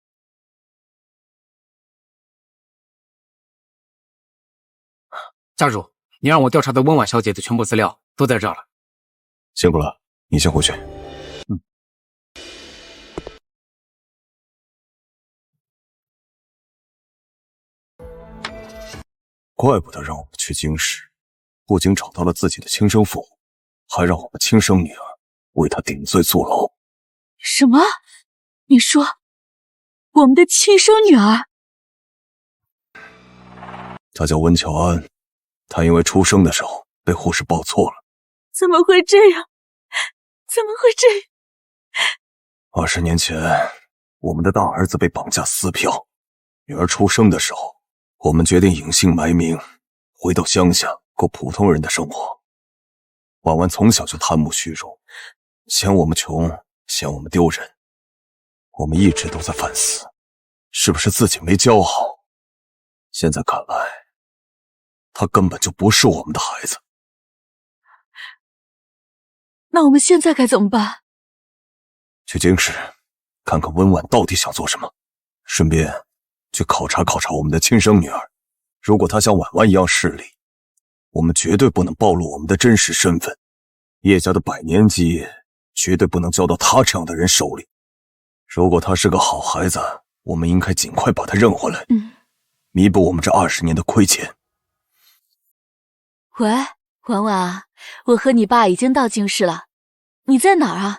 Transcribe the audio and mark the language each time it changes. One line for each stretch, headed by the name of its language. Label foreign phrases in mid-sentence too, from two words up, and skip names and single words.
Chinese: 家主，你讓我調查的溫婉小姐的全部資料都在這了。辛苦了，你先回去。怪不得讓我們去京市，不僅找到了自己的親生父母，還讓我們親生女兒為他頂罪坐牢。什麼？你說我們的親生女兒？她叫溫喬安，她因為出生的時候被護士報錯了。怎麼會這樣？怎麼會這樣？20年前，我們的大兒子被綁架撕票，女兒出生的時候，我們決定隱姓埋名，回到鄉下過普通人的生活。婉婉從小就貪慕虛榮，嫌我們窮，嫌我們丟人。我們一直都在反思，是不是自己沒教好？現在看來，她根本就不是我們的孩子。那我們現在該怎麼辦？去京市，看看溫婉到底想做什麼，順便去考察考察我們的親生女兒。如果她像婉婉一樣勢利，我們絕對不能暴露我們的真實身份。葉家的100年基業絕對不能交到她這樣的人手裡。如果她是個好孩子，我們應該盡快把她認回來，彌補我們這20年的虧欠。喂，婉婉啊，我和你爸已經到京市了，你在哪兒啊？